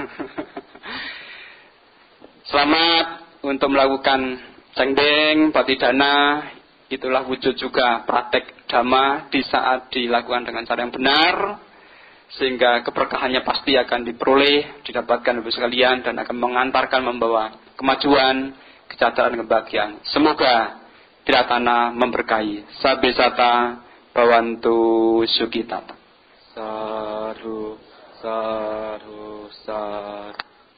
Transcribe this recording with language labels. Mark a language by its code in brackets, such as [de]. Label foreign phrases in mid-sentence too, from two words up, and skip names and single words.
[id] Selamat untuk melakukan cengdeng, patidana, itulah wujud juga praktek dhamma di saat dilakukan dengan cara yang benar, sehingga keberkahannya pasti akan diperoleh, didapatkan Ibu sekalian, dan akan mengantarkan membawa kemajuan, kesejahteraan, kebahagiaan. Semoga Tiratana memberkahi. [pi] Sabesata bawantu sukitata. Sadhu, sadhu, sadhu.